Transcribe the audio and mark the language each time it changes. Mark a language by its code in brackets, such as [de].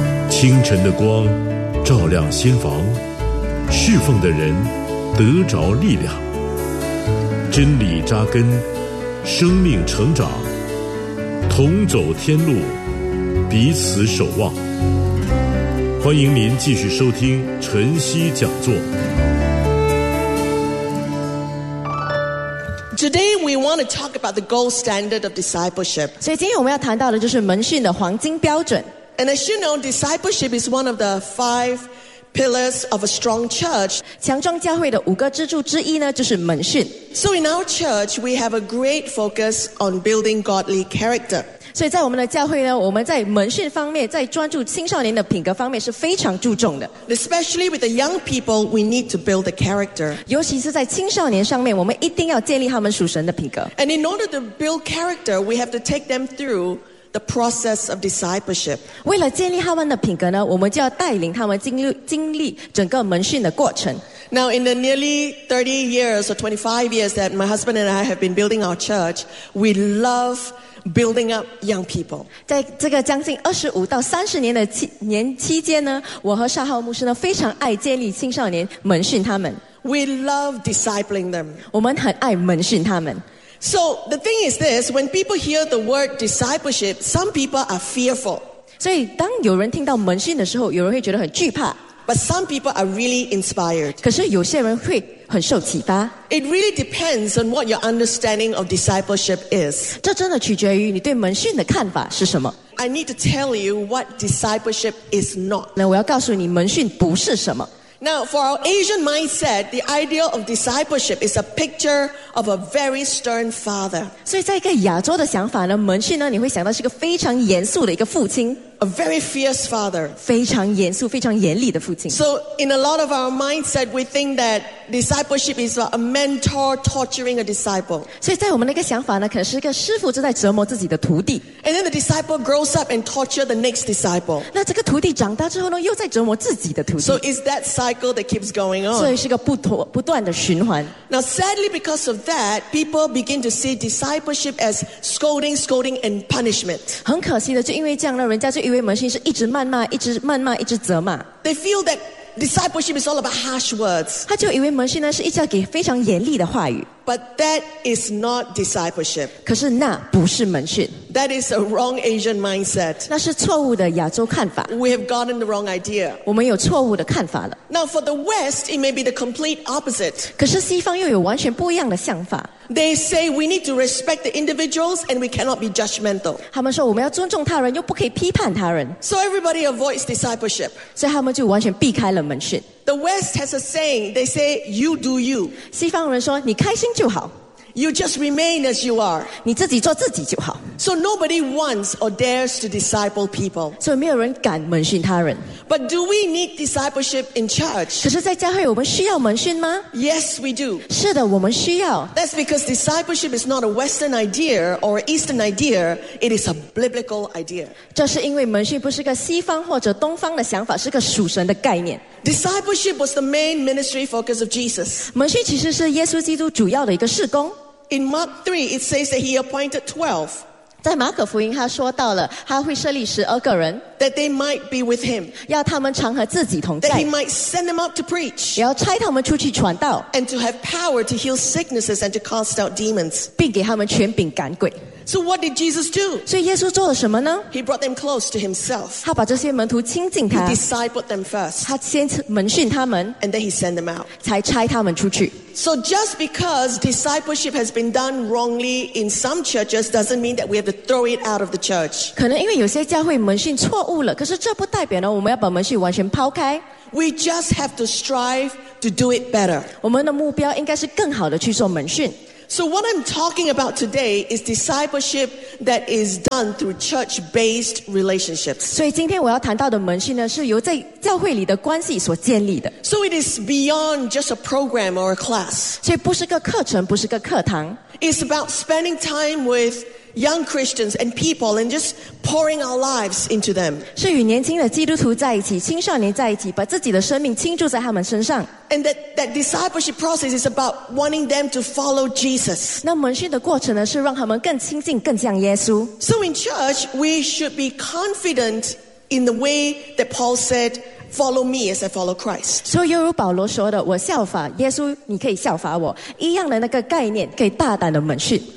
[zh] 清晨的光照亮心房，侍奉的人得着力量，真理扎根，生命成长，同走天路，彼此守望。欢迎您继续收听晨曦讲座。 [en] Today we want to talk about the gold standard of discipleship. [zh] 所以今天我们要谈到的就是门训的黄金标准。 [en] And as you know, discipleship is one of the five pillars of a strong church. [zh] 强壮教会的五个支柱之一呢，就是门训。 [en] So in our church, we have a great focus on building godly character. [zh] 所以在我们的教会呢，我们在门训方面，在专注青少年的品格方面是非常注重的。 [en] Especially with the young people, we need to build the character. [zh] 尤其是在青少年上面，我们一定要建立他们属神的品格。 [en] And in order to build character, we have to take them through the process of discipleship. [zh] 为了建立他们的品格呢，我们就要带领他们经历整个门训的过程。 [en] Now, in the nearly 30 years or 25 years that my husband and I have been building our church, we love building up young people. [zh] 在这个将近25到30年的年期间呢，我和邵浩牧师呢非常爱建立青少年门训他们。 [en] We love discipling them. [zh] 我们很爱门训他们。 [en] So the thing is this, when people hear the word discipleship, some people are fearful. [zh] 所以当有人听到门训的时候，有人会觉得很惧怕。 [en] But some people are really inspired. [zh] 可是有些人会很受启发。 [en] It really depends on what your understanding of discipleship is. [zh] 这真的取决于你对门训的看法是什么。 [en] I need to tell you what discipleship is not. [zh] 那我要告诉你门训不是什么。 [en] Now, for our Asian mindset, the idea of discipleship is a picture of a very stern father. [zh] 所以在一个亚洲的想法呢，门训呢，你会想到是一个非常严肃的一个父亲。 [en] A very fierce father. [zh] 非常严肃，非常严厉的父亲。 [en] So, in a lot of our mindset, we think that discipleship is a mentor torturing a disciple. [zh] 所以在我们的一个想法呢，可能是一个师父正在折磨自己的徒弟。 [en] And then the disciple grows up and tortures the next disciple. [zh] 那这个徒弟长大之后呢，又在折磨自己的徒弟。 [en] So, it's that cycle that keeps going on. [zh] 所以是一个不断的循环。 [en] Now, sadly, because of that, people begin to see discipleship as scolding, and punishment. [zh] 很可惜的，就因为这样呢，人家就以为门训是一直谩骂，一直谩骂，一直责骂。 [en] They feel that discipleship is all about harsh words. [zh] 他就以为门训呢是一直要给非常严厉的话语。 [en] But that is not discipleship. [zh] 可是那不是门训。 [en] That is a wrong Asian mindset. [zh] 那是错误的亚洲看法。 [en] We have gotten the wrong idea. [zh] 我们有错误的看法了。 [en] Now for the West, it may be the complete opposite. [zh] 可是西方又有完全不一样的想法。 [en] They say we need to respect the individuals and we cannot be judgmental. [zh] 他们说我们要尊重他人，又不可以批判他人。 [en] So everybody avoids discipleship. [zh] 所以他们就完全避开了门训。 [en] The West has a saying, they say, you do you. [zh] 西方人说你开心就好。 [en] You just remain as you are. [zh] 你自己做自己就好。 [en] So nobody wants or dares to disciple people. [zh] 所以没有人敢门训他人。 [en] But do we need discipleship in church? [zh] 可是在教会我们需要门训吗？ [en] Yes, we do. [zh] 是的，我们需要。 [en] That's because discipleship is not a Western idea or Eastern idea. It is a biblical idea. [zh] 这是因为门训不是个西方或者东方的想法，是个属神的概念。 [en] Discipleship was the main ministry focus of Jesus. [zh] 门训其实是耶稣基督主要的一个事工。 [en] In Mark 3, it says that he appointed 12. [zh] 在马可福音他说到了他会设立12个人。 [en] That they might be with him. [zh] 要他们常和自己同在。 [en] That he might send them out to preach. [zh] 也要差他们出去传道。 [en] And to have power to heal sicknesses and to cast out demons. [zh] 并给他们权柄赶鬼。 [en] So what did Jesus do? [zh] 所以耶稣做了什么呢？ [en] He brought them close to himself. [zh] 他把这些门徒亲近他。 [en] He discipled them first. [zh] 他先门训他们。 [en] And then he sent them out. [zh] 才差他们出去。 [en] So just because discipleship has been done wrongly in some churches doesn't mean that we have to throw it out of the church. [zh] 可能因为有些教会门训错误了，可是这不代表呢，我们要把门训完全抛开。 [en] We just have to strive to do it better. [zh] 我们的目标应该是更好的去做门训。 [en] So what I'm talking about today is discipleship that is done through church-based relationships. [zh] 所以今天我要谈到的门训呢，是由在教会里的关系所建立的。 [en] So it is beyond just a program or a class. [zh] 所以不是个课程，不是个课堂。 [en] It's about spending time with young Christians and people and just pouring our lives into them. [zh] 是与年轻的基督徒在一起，青少年在一起，把自己的生命倾注在他们身上。 [en] And that discipleship process is about wanting them to follow Jesus. [zh] 那门训的过程呢，是让他们更亲近，更像耶稣。 [en] So in church, we should be confident in the way that Paul said, follow me as I follow Christ. [zh] 所以犹如保罗说的，我效法耶稣，你可以效法我，一样的那个概念，可以大胆的门训。